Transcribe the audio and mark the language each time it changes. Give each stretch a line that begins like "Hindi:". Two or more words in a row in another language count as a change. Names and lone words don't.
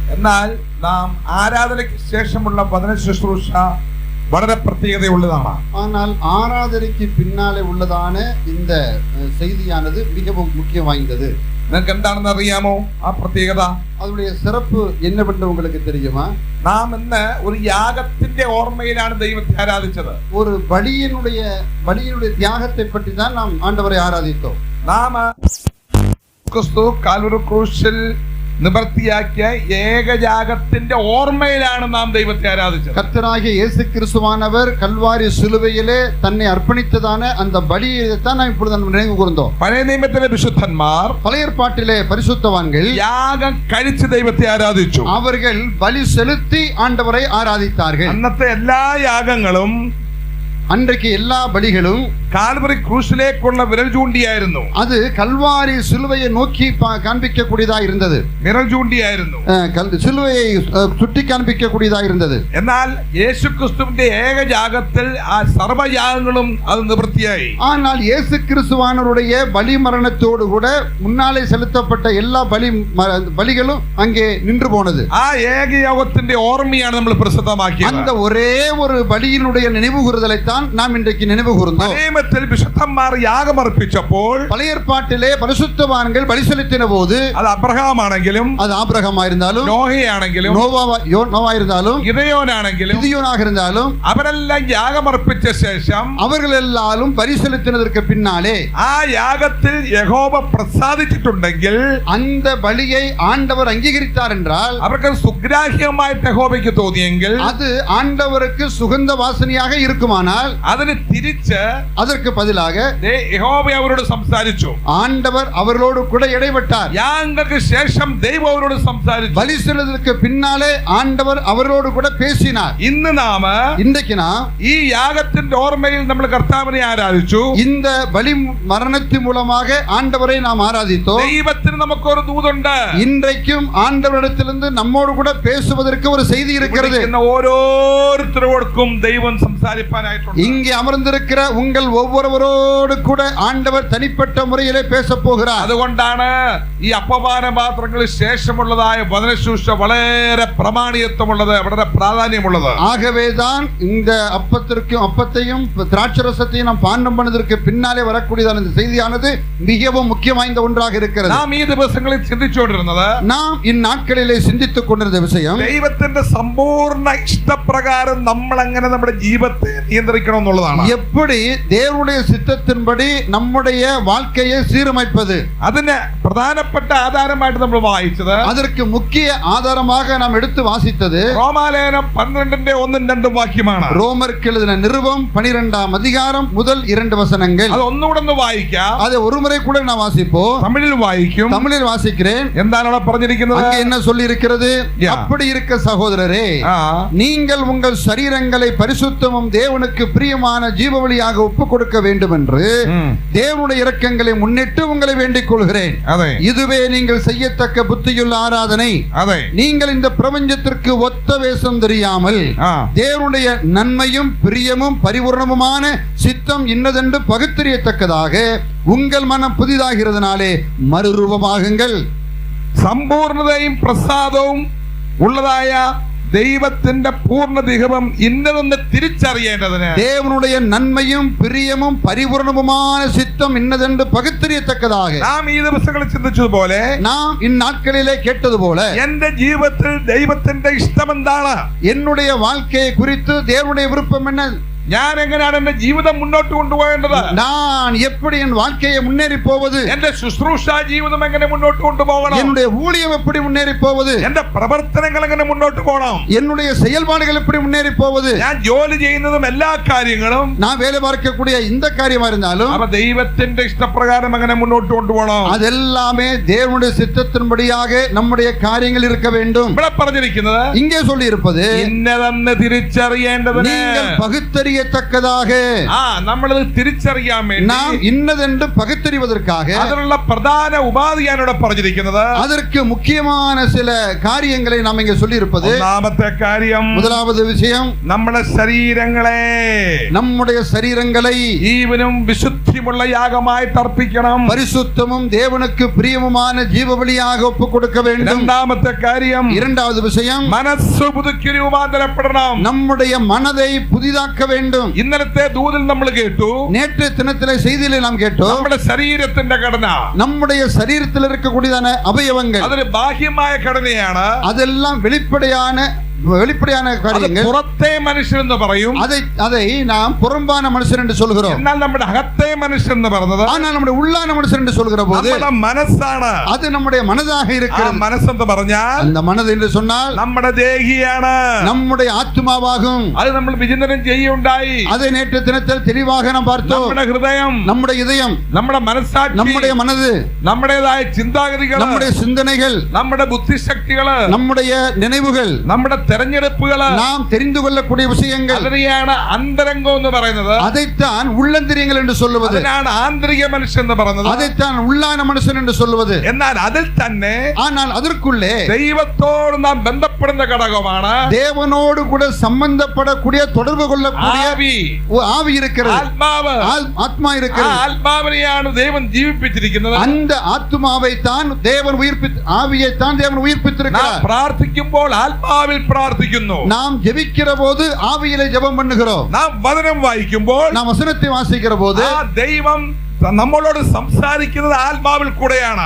Malayalam: എന്നാൽ നാം ആരാധനയ്ക്ക് ശേഷമുള്ള വചന ശുശ്രൂഷ വളരെ പ്രത്യേകതയുള്ളതാണ്.
Tamil: ஆனால் ஆராதனைக்கு பின்னாலே உள்ளதான இந்த செய்தியானது மிகவும் முக்கியம் வாய்ந்தது.
Malayalam: നിങ്ങൾക്ക് എന്താണെന്ന് അറിയാമോ ആ പ്രത്യേകത?
Tamil: அதனுடைய சிறப்பு என்னவென்று உங்களுக்கு தெரியுமா?
Malayalam: നാം ഇന്ന് ഒരു യാഗത്തിന്റെ ഓർമ്മയിലാണ് ദൈവത്തെ ആരാധിച്ചത്.
Tamil: ஒரு பலியினுடைய தியாகத்தை பற்றி தான் நாம் ஆண்டவரை ஆராதித்தோம்.
Malayalam: നാം ക്രിസ്തു കാൽവരി ക്രൂശിൽ നിവർത്തിയാക്കിയ ഏകയാഗത്തിന്റെ ഓർമ്മയിലാണ് നാം ദൈവത്തെ ആരാധിച്ചത്.
Tamil: கர்த்தராகிய இயேசு கிறிஸ்துவானவர் கல்வாரி சிலுவையிலே தன்னை அர்ப்பணித்ததான அந்த பலியை தான் நாம் இப்பொழுது நினைவு கூர்ந்தோம்.
Malayalam: പഴയ നിയമത്തിലെ വിശുദ്ധന്മാർ,
Tamil: பழைய ஏற்பாட்டிலே பரிசுத்தவான்கள்
Malayalam: യാഗം കഴിച്ച് ദൈവത്തെ ആരാധിച്ചു.
Tamil: அவர்கள் பலி செலுத்தி ஆண்டவரை ஆராதித்தார்கள்.
Malayalam: അന്നത്തെ എല്ലാ യാഗങ്ങളും,
Tamil: அன்றைக்கு எல்லா பலிகளும்
Malayalam: കാൽവറി ക്രൂശിലേക്കുള്ള വിരൽ ചൂണ്ടിയായിരുന്നു.
Tamil: அது கல்வாரி சிலுவையை நோக்கி காண்பிக்கக்கூடியதா இருந்தது.
Malayalam: വിരൽ ചൂണ്ടിയായിരുന്നു,
Tamil: சிலுவையை சுட்டி காண்பிக்கக்கூடியதா இருந்தது.
Malayalam: എന്നാൽ യേശുക്രിസ്തുവിന്റെ ഏകയാഗത്തിൽ ആ സർവ്വയാഗങ്ങളും അത് നിവൃത്തിയായി.
Tamil: ஆனால் இயேசு கிறிஸ்துவானவருடைய பலி மரணத்தோடு கூட முன்னாலே செலுத்தப்பட்ட எல்லா பலிகளும் அங்கே நின்று போனது.
Malayalam: ആ ഏകയാഗത്തിന്റെ ഓർമ്മയാണ് നമ്മൾ പ്രസിദ്ധമാക്കിയത്.
Tamil: அந்த ஒரே ஒரு பலியினுடைய நினைவு கூறுதலைத்தான் நாம் இன்றைக்கு நினைவு கூர்ந்தோம்.
Malayalam: വിശുദ്ധന്മാർ യാഗമർപ്പിച്ചപ്പോൾ,
Tamil: பழைய ஏற்பாட்டிலே பரிசுத்தவான்கள் பலி செலுத்தின போது,
Malayalam: അത് അബ്രഹാമാണെങ്കിലും,
Tamil: அது ஆபிரகாமாயிருந்தாலும்,
Malayalam: നോഹയാണെങ്കിലും,
Tamil: நோவாயிருந்தாலும், ഗിദെയോനാக இருந்தாலும்,
Malayalam: അവരെല്ലാം യാഗമർപ്പിച്ച ശേഷം
Tamil: அவர்கள் எல்லாரும் பலி செலுத்தினதற்கு பின்னாலே
Malayalam: ആ യാഗത്തിൽ യഹോവ പ്രസാദിച്ചിട്ടുണ്ടെങ്കിൽ,
Tamil: அந்த பலியை ஆண்டவர் அங்கீகரித்தார் என்றால்,
Malayalam: അവർക്ക് സുഗ്രാഹ്യമായിട്ട് യഹോവയ്ക്ക് തോന്നിയെങ്കിൽ,
Tamil: அது ஆண்டவருக்கு சுகந்த வாசனையாக இருக்குமானால்,
Malayalam: അതിന് തിരിച്ച്
Tamil: அதற்கு பதிலாக
Malayalam: യഹോവ അവരോട് സംസാരിച്ചു.
Tamil: ஆண்டவர் அவர்களோடு கூட இடைப்பட்டார்.
Malayalam: യാഗങ്ങൾക്ക് ശേഷം ദൈവം അവരോട് സംസാരിച്ചു.
Tamil: பலி செலுத்துவதற்கு பின்னாலே ஆண்டவர் அவரோடு கூட பேசினார்.
Malayalam: ഇന്ന് നാം,
Tamil: இன்றைக்கு நாம்
Malayalam: ഈ യാഗത്തിന്റെ ഓർമ്മയിൽ നമ്മൾ കർത്താവിനെ ആരാധിച്ചു.
Tamil: இந்த பலி மரணத்தின் மூலமாக ஆண்டவரை நாம் ஆராதித்தோம்.
Malayalam: ദൈവത്തിന് നമുക്കൊരു ദൂതുണ്ട്.
Tamil: இன்றைக்கும் ஆண்டவரிடத்திலிருந்து நம்மோடு கூட பேசுவதற்கு ஒரு செய்தி இருக்கிறது.
Malayalam: ഓരോരുത്തരോടും ദൈവം സംസാരിപ്പാനായിട്ടുണ്ട്.
Tamil: இங்கே அமர்ந்திருக்கிற உங்கள் ஒவ்வொருவரோடு கூட ஆண்டவர் தனிப்பட்ட முறையிலே பேச போகிறார்.
Malayalam: അതുകൊണ്ടാണ് ഈ അപ്പപാന പാത്രങ്ങളിൽ ശേഷമുള്ളതായ വചനശുശ്രൂഷ വളരെ പ്രമാണിയത്വമുള്ളത്, വളരെ പ്രാധാന്യമുള്ളത്.
Tamil: ஆகவேதான் இந்த அப்பத்தையும் திராட்சரசத்தையும் நாம் பானம் பண்ணதற்கு பின்னாலே வரக்கூடியதான இந்த செய்தியானது மிகவும் முக்கியம் வாய்ந்த ஒன்றாக இருக்கிறது.
Malayalam: നാം ഈ ദിവസങ്ങളിൽ ചിന്തിച്ചുകൊണ്ടിരുന്നത്,
Tamil: நாம் இந்நாட்களிலே சிந்தித்துக் கொண்டிருந்த விஷயம்,
Malayalam: ദൈവത്തിന്റെ സമ്പൂർണ്ണ ഇഷ്ടപ്രകാരം നമ്മൾ എങ്ങനെ നമ്മുടെ ജീവിതത്തെ നിയന്ത്രിക്കണം എന്നുള്ളതാണ്.
Tamil: எப்படி தேவனுடைய சித்தத்தின்படி நம்முடைய வாழ்க்கையை சீரமைப்பது.
Malayalam: അതിന് പ്രധാനപ്പെട്ട ആധാരമായിട്ട് നമ്മൾ വായിച്ചത്,
Tamil: அதற்கு முக்கிய ஆதாரமாக நாம் எடுத்து வாசித்தது
Malayalam: റോമാലേഖനം 12:1-2 വാക്യമാണ്.
Tamil: ரோமருக்கு எழுதின நிருபம் 12ஆம் அதிகாரம் முதல் 2 வசனங்கள்.
Malayalam: അത് ഒന്നുകൂടെ വായിക്കാം.
Tamil: அதை ஒருமுறை கூட நான் வாசிப்போம்.
Malayalam: തമിഴിൽ വായിക്കും.
Tamil: தமிழில் வாசிக்கிறேன்.
Malayalam: എന്താണ് അവിടെ പറഞ്ഞിരിക്കുന്നത്?
Tamil: அங்கே என்ன சொல்லி இருக்கிறது? அப்படி இருக்க சகோதரரே, நீங்கள் உங்கள் சரீரங்களை பரிசுத்தமும் தேவனுக்கு பிரியமான ஜீவபலியாக ஒப்புக் கொடுக்க வேண்டும் என்று தேவனுடைய இரக்கங்களை முன்னிட்டு உங்களை வேண்டிக் கொள்கிறேன். இதுவே நீங்கள் செய்யத்தக்க புத்தியுள்ள ஆராதனை. நீங்கள் இந்த பிரபஞ்சத்திற்கு ஒத்த வேஷம் தெரியாமல் தேவனுடைய நன்மையும் பிரியமும் பரிபூர்ணமுமான சித்தம் இன்னதென்று பகுத்தறியத்தக்கதாக உங்கள் மனம் புதிதாகிறதுனாலே மறுரூபமாகுங்கள்.
Malayalam: സമ്പൂർണതയും പ്രസാദവും ഉള്ളതായ ദൈവത്തിന്റെ പൂർണ്ണദിഹം ഇന്നതെന്ന് തിരിച്ചറിയേണ്ടതിന്,
Tamil: தேவனுடைய நன்மையும் பிரியமும் பரிபூர்ணமுமான சித்தம் இன்னதென்று பகுத்தறியத்தக்கதாக
Malayalam: നാം ഈ ദിവസങ്ങളിൽ ചിന്തിച്ചതുപോലെ,
Tamil: நாம் இந்நாட்களிலே கேட்டதுபோல,
Malayalam: എന്റെ ജീവിതത്തിൽ ദൈവത്തിന്റെ ഇഷ്ടം എന്താണ്?
Tamil: என்னுடைய வாழ்க்கையை குறித்து தேவனுடைய விருப்பம் என்ன?
Malayalam: ഞാൻ എങ്ങനെയാണ് എന്റെ ജീവിതം മുന്നോട്ട് കൊണ്ടുപോകേണ്ടത്?
Tamil: நான் எப்படி என் வாழ்க்கையை முன்னேறி போவது?
Malayalam: എന്റെ ശുശ്രൂഷ ജീവിതം എങ്ങനെ മുന്നോട്ട് കൊണ്ടുപോകണം?
Tamil: என்னுடைய ஊழியம் எப்படி முன்னேறி போவது?
Malayalam: എന്റെ പ്രവർത്തനങ്ങൾ എങ്ങനെ മുന്നോട്ട് പോകണം?
Tamil: என்னுடைய செயல்பாடுகள் எப்படி முன்னேறி போவது?
Malayalam: ഞാൻ ജോലി ചെയ്യുന്നതും എല്ലാ കാര്യങ്ങളും,
Tamil: நான் வேலை பார்க்கக்கூடிய இந்த காரியமா இருந்தாலும்
Malayalam: അവ ദൈവത്തിന്റെ ഇഷ്ടപ്രകാരം എങ്ങനെ മുന്നോട്ട് കൊണ്ടുപോകണം?
Tamil: அதெல்லாமே தேவனுடைய சித்தத்தின்படியாக நம்முடைய காரியங்கள் இருக்க வேண்டும்.
Malayalam: ഇവിടെ പറഞ്ഞിരിക്കുന്നത്,
Tamil: இங்கே சொல்லி இருப்பது,
Malayalam: ഇന്നതെന്ന് തിരിച്ചറിയേണ്ടതിന്
Tamil: நீங்கள் பகுத்தறி பகுத்தறியத்தக்கதாக
Malayalam: നമ്മളത് തിരിച്ചറിയാൻ വേണ്ടി നാം ഇന്നതെന്ന് പകുത്തറിവதற்காக അതിനുള്ള പ്രധാന ഉപാധിയാണ് ഇവിടെ പറഞ്ഞിരിക്കുന്നത്.
Tamil: அதற்கு முக்கியமான சில காரியங்களை நாம் இங்கே சொல்லி இருப்பது.
Malayalam: ഒന്നാമത്തെ കാര്യം,
Tamil: முதலாவது விஷயம்,
Malayalam: നമ്മുടെ ശരീരങ്ങളെ ജീവനും വിശുദ്ധിയുമുള്ള യാഗമായിട്ട് അർപ്പിക്കണം.
Tamil: பரிசுத்தமும் தேவனுக்கு பிரியமுமான ஜீவபலியாக ஒப்புக் கொடுக்க வேண்டும்.
Malayalam: രണ്ടാമത്തെ കാര്യം,
Tamil: இரண்டாவது விஷயம்,
Malayalam: മനസ്സ് പുതുക്കി രൂപാന്തരപ്പെടണം.
Tamil: நம்முடைய மனதை புதிதாக்க வேண்டும்.
Malayalam: ഇന്നലത്തെ ദൂതിൽ നമ്മൾ കേട്ടു,
Tamil: நேற்று தினத்திலே செய்தியிலே நாம் கேட்டோம்,
Malayalam: നമ്മുടെ ശരീരത്തിന്റെ ഘടന,
Tamil: நம்முடைய சரீரத்தில் இருக்கக்கூடியதான அவயவங்கள்,
Malayalam: അതൊരു ബാഹ്യമായ ഘടനയാണ്.
Tamil: அதெல்லாம் வெளிப்படையான காரியங்கள்.
Malayalam: പുറത്തെ മനുഷ്യൻ എന്ന് പറയും,
Tamil: அதை நாம் புறம்பான மனுஷன் என்று சொல்கிறோம்.
Malayalam: എന്നാൽ നമ്മുടെ അകത്തെ മനുഷ്യൻ എന്ന് പറയുന്നത്,
Tamil: ஆனால் நம்முடைய உள்ளான மனுஷன் என்று சொல்கிற போது
Malayalam: നമ്മുടെ മനസ്സാണ്.
Tamil: அது நம்முடைய மனதாக இருக்கிறது.
Malayalam: മനസ്സെന്ന് പറഞ്ഞാൽ,
Tamil: அந்த மனது என்று சொன்னால்
Malayalam: നമ്മുടെ ദേഹിയാണ്,
Tamil: நம்முடைய ஆத்மாவாகும்.
Malayalam: അത് നമ്മൾ വിചിന്തനം ചെയ്യുണ്ടായി.
Tamil: அதை நேற்று தினத்தில் தெளிவாக நாம் பார்த்தோம்.
Malayalam: നമ്മുടെ ഹൃദയം,
Tamil: நம்முடைய இதயம்,
Malayalam: നമ്മുടെ മനസ്സാക്ഷി,
Tamil: நம்முடைய மனது,
Malayalam: നമ്മുടേതായ ചിന്താഗതികൾ,
Tamil: நம்முடைய சிந்தனைகள்,
Malayalam: നമ്മുടെ ബുദ്ധിശക്തികൾ,
Tamil: நம்முடைய நினைவுகள்,
Malayalam: നമ്മുടെ തെരഞ്ഞെടുപ്പുകൾ,
Tamil: நாம் தெரிந்து கொள்ளக்கூடிய விஷயங்கள்,
Malayalam: അതിനെയാണ് അന്തരംഗം എന്ന് പറയുന്നത്.
Tamil: அதைத்தான் உள்ளந்திரியங்கள் என்று சொல்லுவது.
Malayalam: അതിനാണ് ആന്തരിക മനുഷ്യൻ എന്ന് പറയുന്നത്.
Tamil: அதைத்தான் உள்ளான மனுஷன் என்று சொல்லுவது.
Malayalam: എന്നാൽ അതിൽ തന്നെ,
Tamil: ஆனால் அதற்குள்ளே
Malayalam: ദൈവത്തോട് നാം ബന്ധപ്പെടുന്ന ഘടകമാണ്,
Tamil: தேவனோடு கூட சம்பந்தப்படக்கூடிய தொடர்பு கொள்ளக்கூடிய ஆவி இருக்கிறது,
Malayalam: ആത്മാവ്,
Tamil: ஆத்மா இருக்கிறது.
Malayalam: ആത്മാവിനെയാണ് ദൈവം ജീവിപ്പിച്ചിരിക്കുന്നത്.
Tamil: அந்த ஆத்மாவை தான் தேவன் ஆவியை தான் தேவன் உயிர்ப்பித்திருக்கிறார்.
Malayalam: പ്രാർത്ഥിക്കുമ്പോൾ ആത്മാവിൽ പ്രാർത്ഥിക്കുന്നു.
Tamil: நாம் ஜெபிக்கிற போது ஆவியிலே ஜெபம் பண்ணுகிறோம்.
Malayalam: நாம் വചനം വായിക്കുമ്പോൾ,
Tamil: நாம் വചനத்தை வாசிக்கிற போது
Malayalam: ദൈവം നമ്മളോട് സംസാരിക്കുന്നത് ആത്മാവിൽ കൂടെയാണ്.